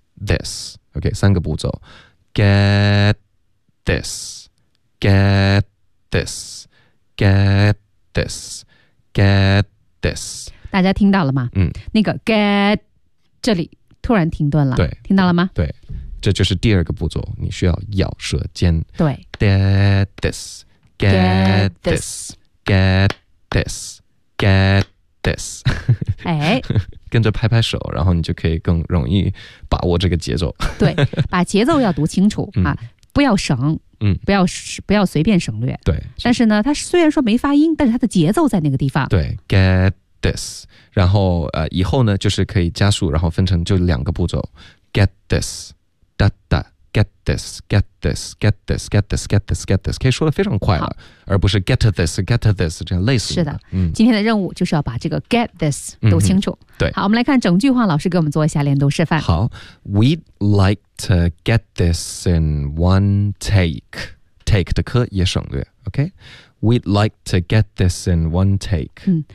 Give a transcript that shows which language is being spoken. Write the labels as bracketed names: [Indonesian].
[English] This, OK, [Chinese] 三个步骤 [English] Get this, get this, get this, get this. [Chinese] 大家听到了吗？嗯，那个 get 这里突然停顿了，对，听到了吗？对，这就是第二个步骤，你需要咬舌尖。对 [English] ，get this, get this, get this, get this. 哎。 [Chinese] 跟着拍拍手，然后你就可以更容易把握这个节奏。对，把节奏要读清楚啊，不要省，不要随便省略。对，但是呢，它虽然说没发音，但是它的节奏在那个地方。对 ， [English] get this， [Chinese] 然后以后呢，就是可以加速，然后分成就两个步骤 ，get this， 哒哒。 [English] Get this, get this, get this, get this, get this, get this， [Chinese] 可以说的非常快了，而不是 [English] get this, get this [Chinese] 这样类似的。是的，今天的任务就是要把这个 get this 读清楚。对，好，我们来看整句话，老师给我们做一下连读示范。 [English] 好 ，We'd like to get this in one take. Take [Chinese] 的科也省略 [English] ，OK。We'd like to get this in one take.